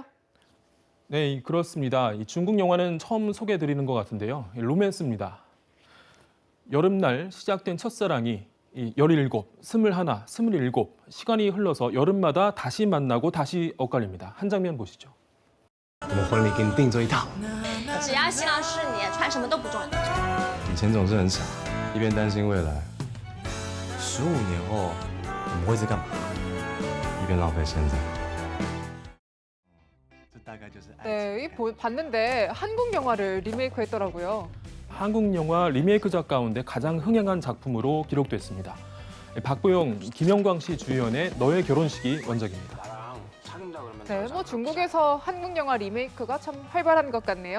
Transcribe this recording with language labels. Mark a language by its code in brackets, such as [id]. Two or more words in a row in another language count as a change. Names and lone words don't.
[ko] 네, 그렇습니다. 이 중국 영화는 처음 소개해드리는 것 같은데요. 로맨스입니다. 여름날 시작된 첫사랑이 17, 21, 27 시간이 흘러서 여름마다 다시 만나고 다시 엇갈립니다. 한 장면 보시죠. [zh] 我们婚礼给你订做一套。只要新郎是你，穿什么都不重要。以前总是很傻，一边担心未来，15年后我们会在干嘛？一边浪费现在。 [ko] 네, 봤는데 한국 영화를 리메이크했더라고요. 한국 영화 리메이크작 가운데 가장 흥행한 작품으로 기록됐습니다. 박보영, 김영광 씨 주연의 너의 결혼식이 원작입니다. 네, 뭐 중국에서 한국 영화 리메이크가 참 활발한 것 같네요.